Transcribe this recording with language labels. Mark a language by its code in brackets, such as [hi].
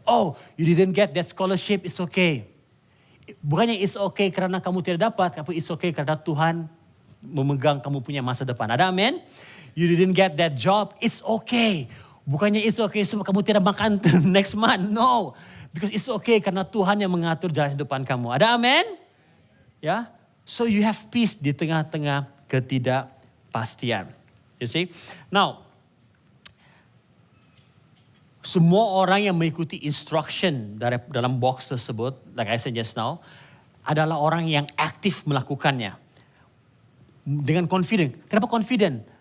[en] Oh, you didn't get that scholarship, it's okay. [ms] Bukannya [en] it's okay [ms] karena kamu tidak dapat, tapi it's okay karena Tuhan memegang kamu punya masa depan. Ada amin? [en] You didn't get that job, it's okay. [ms] Bukannya [en] it's okay [ms] sebab kamu tidak makan [en] next month, [ms] no. [en] Because it's okay [ms] karena Tuhan yang mengatur jalan hidupan kamu. Ada amin? Ya. [en] So you have peace [ms] di tengah-tengah ketidakpastian. [en] You see? [ms] Now, semua orang yang mengikuti instruction dalam box tersebut, [en] like I said just now, [ms] adalah orang yang aktif melakukannya. Dengan confident. Kenapa confident?